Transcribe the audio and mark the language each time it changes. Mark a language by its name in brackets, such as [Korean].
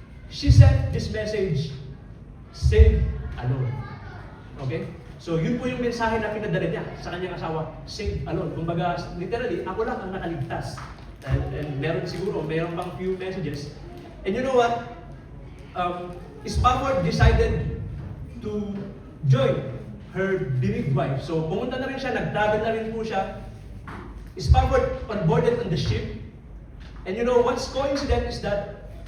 [English] She sent this message, "Save alone." [Filipino] Okay? So, yun po yung mensahe na pinadala niya sa kanyang asawa, [English] "Save alone." [Filipino] Kumbaga, literally, ako lang ang nakaligtas. [English] And meron pang few messages. And you know what? Spafford decided to join her bereaved wife. [Filipino] So, pumunta na rin siya, nag-travel na rin po siya. [English] Spafford onboarded on the ship. And you know, what's coincident is that